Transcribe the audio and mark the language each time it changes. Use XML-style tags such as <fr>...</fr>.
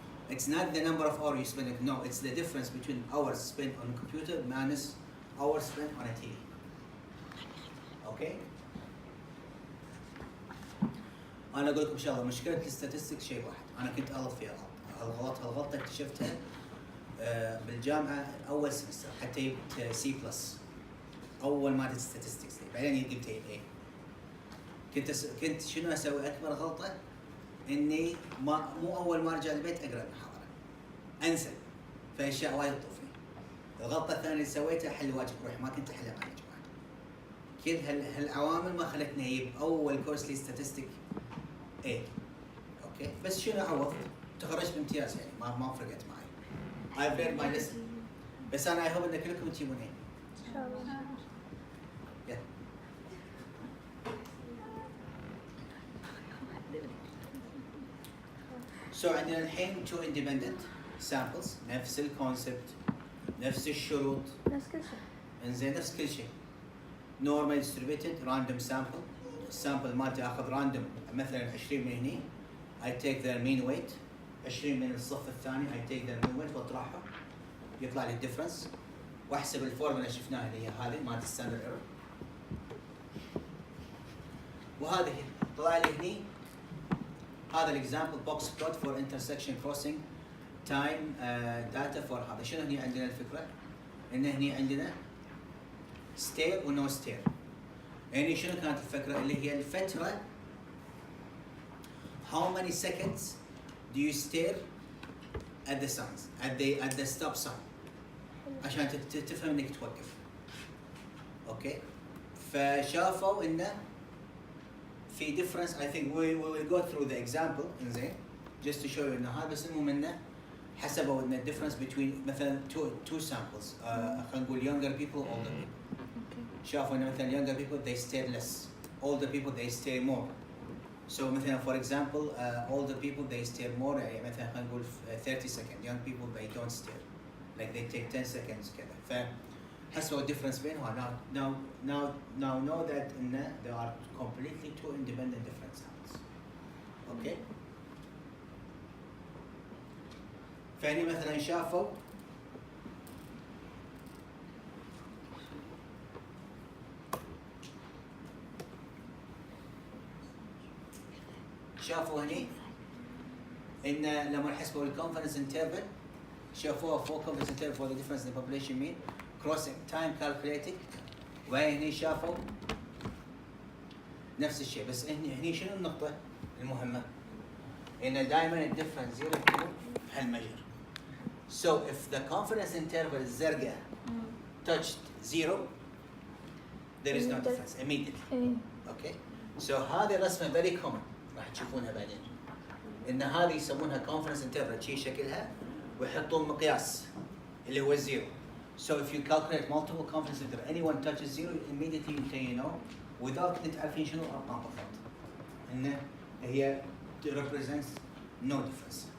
<en>It's not the number of hours you spend. No, it's the difference between hours spent on a computer minus hours spent on a TV. Okay?</en> <ar>أنا أقول لكم إن شاء الله مشكلة الاستاتستيك شيء واحد، أنا كنت أغلط فيها هالغلطة اكتشفتها بالجامعة أول سمستر حتى جبت سي بلس أول مادة statistics بعدين جبت A. كنت شنو أسوي أكبر غلطة؟ إني مو أول ما أرجع البيت أقرأ المحاضرة، أنسى في أشياء وايد تطوفني. الغلطة الثانية اللي سويتها أحل واجب روحي، ما كنت أحلها مع الجماعة. كل هالعوامل ما خلتني أجيب أول كورس لي ستاتستيك A. أوكي، بس شنو عوضت؟ تخرجت بامتياز يعني ما فرقت معي.</ar> <en>I've read my lesson.</en> <ar>بس أنا</ar> <en>I hope</en> <ar>إن كلكم تجيبون A. إن شاء الله.</ar> <en>Yeah.</en> <ar>So عندنا الحين</ar> <en>two independent samples</en> <ar>نفس الكونسبت نفس الشروط نفس كل شيء. انزين نفس كل شيء.</ar> <en>normal distributed random sample.</en> <ar>السامبل مالتي اخذ random مثلا 20 من هني</ar> <en>I take their mean weight</en> <ar>20 من الصف الثاني I take their mean weight واطرحها يطلع لي الديفرنس واحسب الفورمولا اللي شفناها اللي هي هذه مالت الستاندرد ايرور وهذه طلع لي هني هذا الاكزامبل بوكس بلوت</ar> <en>for intersection crossing time data for</en> <ar>هذا. شنو هني عندنا الفكره؟ ان هني عندنا ستير ونو ستير. يعني شنو كانت الفكره؟ اللي هي الفتره</ar> <en>how many seconds do you stare at the signs at the stop sign</en> <ar>عشان تفهم انك توقف. اوكي؟ فشافوا انه في difference.</ar> <en>I think we will go through the example انزين just to show you</en> <ar>انه هذا بس المهم انه حسبوا ان</ar> <en>difference between مثلا two samples</en> <ar>خلينا نقول</ar> <en>younger people older people.</en> <ar>شافوا ان مثلا</ar> <en>younger people they stare less, older people they stare more. So مثلا for example older people they stare more</en> <ar>يعني مثلا خلينا نقول</ar> <en>30 seconds, young people they don't stare like they take 10 seconds كذا.</en> <ar>فحسبوا الديفرنس بينهم.</ar> <en>Now know that there are completely two independent different samples. Okay?</en> <ar>فهني مثلا شافوا هني ان لما حسبوا</ar> <en>الكونفدنس انترفل شافوها فوق confidence interval for the difference in the population mean crossing time calculating</en> <ar>وهني شافوا نفس الشيء. بس هني شنو النقطة المهمة؟ ان دائما الديفرنس زيرو يكون بهالمجر.</ar> <en>So if the confidence interval الزرقاء touched zero there is no difference immediately. Okay?</en> <ar>So هذه الرسمة</ar> <en>very common</en> <ar>راح تشوفونها بعدين. ان هذه يسمونها confidence interval شي شكلها ويحطون مقياس اللي هو الزيرو.</ar> <en>So if you calculate multiple confidence interval anyone touches zero immediately you know without</en> <ar>انت عارفين شنو الارقام بالضبط.</ar> <en>انه هي represents no difference.</en>